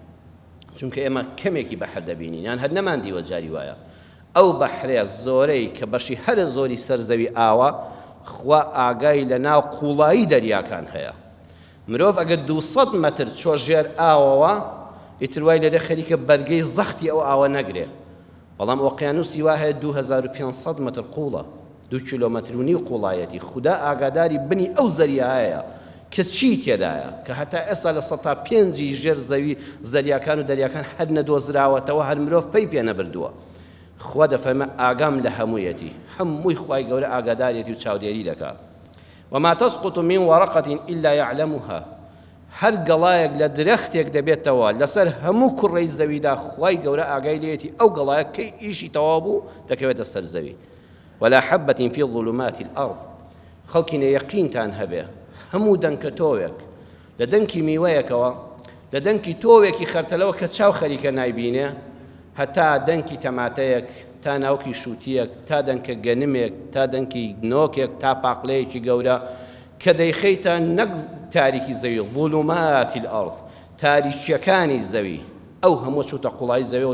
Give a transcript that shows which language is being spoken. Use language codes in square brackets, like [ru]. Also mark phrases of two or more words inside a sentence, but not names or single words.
[ckb] چونکە ئێمە کەمێکی بەحر دەبینین یان هەر نەماندیوە جاری وایە ئەو بەحرەیە زۆرەی کە بەشی هەرە زۆری سەرزەوی ئاوە خوا ئاگای لە ناو قوڵایی دەریاکان هەیە مرۆڤ ئەگەر 200 مەتر چۆ ژێر ئاوەوە ئیتر وای لێرە خەریکە بەرگەی زەختی ئەو ئاوە نەگرێ بەڵام ئۆقیانوسی وا هەیە 2500 مەتر قوڵە 2 کیلۆمەتر و نیو قوڵایەتی خدا ئاگاداری بنی ئەو زەریایە کە چی تێدایە کە هەتا ئێستا لە 105 ژێر زەوی زەریاکان و دەریاکان هەر نەدۆزراوەتەوە هەر مرۆڤ پێی پێ نەبردووە خوا دەفەرمە ئاگام لە هەموویەتی هەمووی خوای گەورە ئاگادارێتی و چاودێری دەکات [ar] وما تسقط من ورقة إلا يعلمها [ckb] هەر گەڵایەک لە درەختێک دەبێتەوە لەسەر هەموو کوڕەی زەویدا خوای گەورە ئاگای لێتی ئەو گەڵایە کەی ئیشی تەواو بوو دەکەوێتە سەر زەوی [ar] ولا حبة في ظلمات الأرض [ckb] خەڵکینە یەقینتان هەبێ هەموو دەنکە تۆوێک لە دەنکی میوەیەکەوە لە دەنکی تۆوێکی خەرتەلەوە کە چاو خەریکە نایبینێ هەتا دەنکی تەماتەیەک تا ناوکی شووتیەک تا دەنکە گەنمێک تا دەنکی نۆکێک تا پاقلەیەکی گەورە کە دەیخەیتە نەک تاریکی زەوی [ar] ظلمات الأرض [ckb] تاریکیەکانی زەوی ئەو هەموو چوتە قوڵای زەویەوە